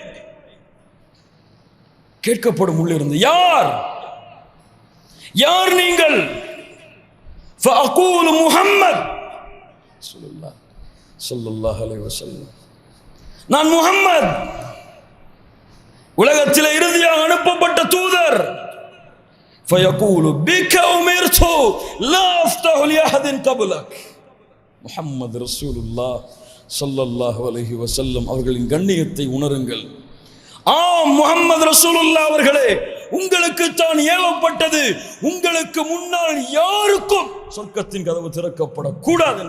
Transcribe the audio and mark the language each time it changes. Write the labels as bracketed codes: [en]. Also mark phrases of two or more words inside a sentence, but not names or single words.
[ta] கேட்கப்படும் உள்ளிருந்து, யார்? யார் நீங்கள்? [ar] فأقول محمد صلى الله عليه وسلم. [ta] நான் முஹம்மத். உலகத்திலே இறுதியாக அனுப்பப்பட்ட தூதர். [ar] فيقول بك أمرت لا أفتح لأحد قبلك. [ta] முஹம்மது [ar] رسول الله صلى الله عليه وسلم [ta] அவர்களின் கண்ணியத்தை உணருங்கள். ஆம், முஹம்மது ரசூலுல்லாஹ் அவர்களே, உங்களுக்கு தான் ஏவப்பட்டது, உங்களுக்கு முன்னால் யாருக்கும் சொர்க்கத்தின் கதவு திறக்கப்படக்கூடாது.